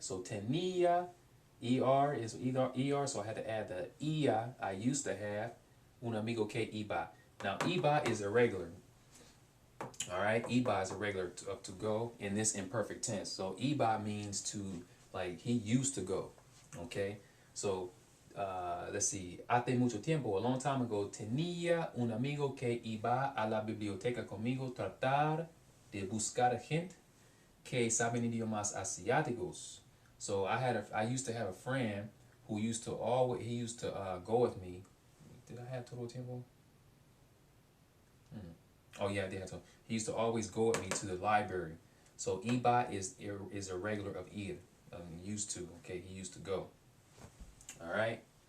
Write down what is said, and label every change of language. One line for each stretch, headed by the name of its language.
English: So tenía, er is either er, so I had to add the ia, I used to have,
Spanish: un amigo que iba.
English: Now iba is irregular. All right, iba is irregular to go in this imperfect tense. So iba means to, like, he used to go. Okay, so let's see.
Spanish: Hace mucho tiempo,
English: a long time ago,
Spanish: tenía un amigo que iba a la biblioteca conmigo tratar de buscar gente que saben idiomas asiáticos.
English: So I used to have a friend who used to go with me. Did I have
Spanish: todo tiempo?
English: Oh yeah, I did have to. He used to always go with me to the library. So iba is irregular of ir. Used to. Okay, he used to go. All right.